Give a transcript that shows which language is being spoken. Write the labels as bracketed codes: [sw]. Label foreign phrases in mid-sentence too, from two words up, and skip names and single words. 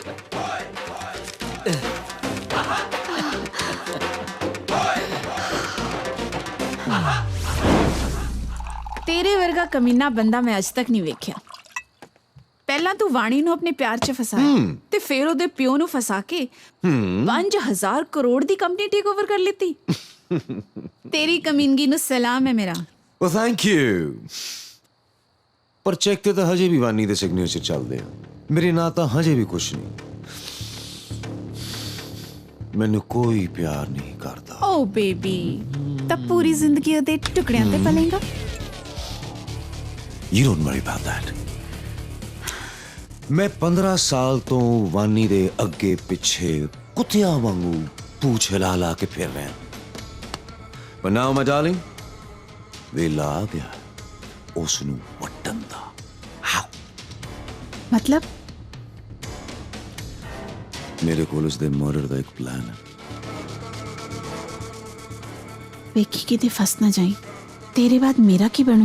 [pa] ਤੇਰੇ ਵਰਗਾ ਕਮੀਨਾ ਬੰਦਾ ਮੈਂ ਅੱਜ ਤੱਕ ਨਹੀਂ ਵੇਖਿਆ। ਪਹਿਲਾਂ ਤੂੰ ਵਾਣੀ ਨੂੰ ਆਪਣੇ ਪਿਆਰ 'ਚ ਫਸਾਇਆ ਤੇ ਫਿਰ ਉਹਦੇ ਪਿਓ ਨੂੰ ਫਸਾ ਕੇ 5000 ਕਰੋੜ ਦੀ ਕੰਪਨੀ [en] take over [pa] ਕਰ ਲਿੱਤੀ। ਤੇਰੀ ਕਮੀਨਗੀ ਨੂੰ ਸਲਾਮ ਹੈ ਮੇਰਾ। [en] Well, thank you. [pa] ਪਰ ਚੈੱਕ ਤੇ ਤਾਂ ਹਜੇ ਵੀ ਵਾਨੀ ਦੇ ਸਿਗਨੇਚਰ ਚੱਲਦੇ ਆ, ਮੇਰੇ ਨਾਂ ਤਾਂ ਹਜੇ ਵੀ ਕੁਛ ਨਹੀਂ। ਮੈਨੂੰ ਕੋਈ ਪਿਆਰ ਨਹੀਂ ਕਰਦਾ। [en] oh baby, [pa] ਤਾਂ ਪੂਰੀ ਜ਼ਿੰਦਗੀ ਉਹਦੇ ਟੁਕੜਿਆਂ ਤੇ ਪਲੇਗਾ। [en] You don't worry about that. [pa] ਮੈਂ 15 ਸਾਲ ਤੋਂ ਵਾਨੀ ਦੇ ਅੱਗੇ ਪਿੱਛੇ ਕੁੱਤਿਆਂ ਵਾਂਗੂ ਪੂਛ ਹਿਲਾ ਲਾ ਕੇ ਫਿਰ ਰਿਹਾ। [en] But now, my darling, [pa] ਵੇਲਾ ਆ ਗਿਆ। ਉਸ ਨੂੰ ਵੱਟਣ ਦਾ। मतलब ਮੇਰੇ ਕੋਲ ਉਸ ਦੇ ਮਰਡਰ ਦਾ ਇੱਕ ਪਲਾਨ ਹੈ। ਵੇਖੀ ਕਿਤੇ ਫਸ ਨਾ ਜਾਈ, ਤੇਰੇ ਬਾਅਦ ਮੇਰਾ ਕੀ ਬਣੂ?